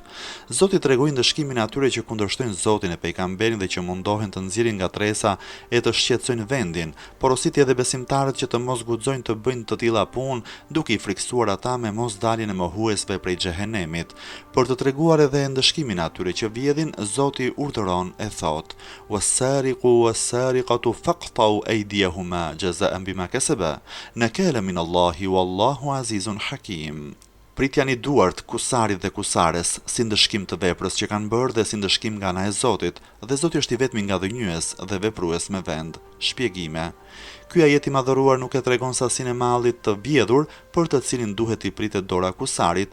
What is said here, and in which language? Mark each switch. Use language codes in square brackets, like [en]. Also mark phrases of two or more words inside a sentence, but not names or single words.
[sq] Zoti tregoi ndëshkimin atyre që kundërshtojnë Zotin e pejgamberin dhe që mundohen të nxjerrin ngatresa e të shqetësojnë vendin, porositi edhe besimtarët që të mos guxojnë të bëjnë të tilla punë, duke i friksuar ata me mosdaljen e mohuesve prej xhehenemit. Për të treguar edhe ndëshkimin atyre që vjedhin, Zoti urdhëron e thot: [ar] "والسارق والسارقة فاقطعوا أيديهما جزاء بما كسبا نكالا من الله والله عزيز حكيم." [sq] Pritjani duart kusarit dhe kusares si ndëshkim të veprës që kanë bërë dhe si ndëshkim nga ana e Zotit, dhe Zoti është i vetmi nga dhënjues dhe veprues me vend. Shpjegime. Ky ajet i madhëruar nuk e tregon sasinë e mallit të vjedhur për të cilin duhet i pritet dora kusarit.